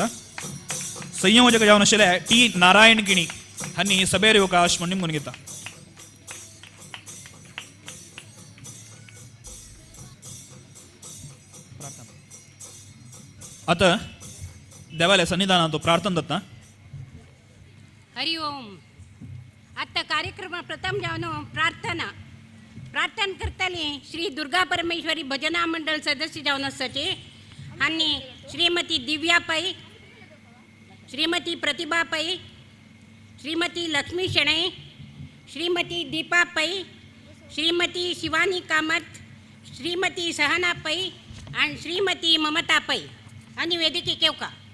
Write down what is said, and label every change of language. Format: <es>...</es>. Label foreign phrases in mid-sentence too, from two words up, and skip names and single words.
<kok>संयोजक जावन आशिल्ले टी नारायण गिणी हांणी सभेर येवकाश म्हणून घेता. आता देवालय सन्निधानात तो प्रार्थना दत्ता. हरि ओम. आता कार्यक्रम प्रथम जावन प्रार्थना करताली श्री दुर्गा परमेश्वरी भजना मंडळ सदस्य जावन आसाचे आनी श्रीमती दिव्या पै, श्रीमती प्रतिभा पै, श्रीमती लक्ष्मी शणे, श्रीमती दीपा पै, श्रीमती शिवानी कामत, श्रीमती सहना पै आणि श्रीमती ममता पै आणि वेदिके केवका.</kok>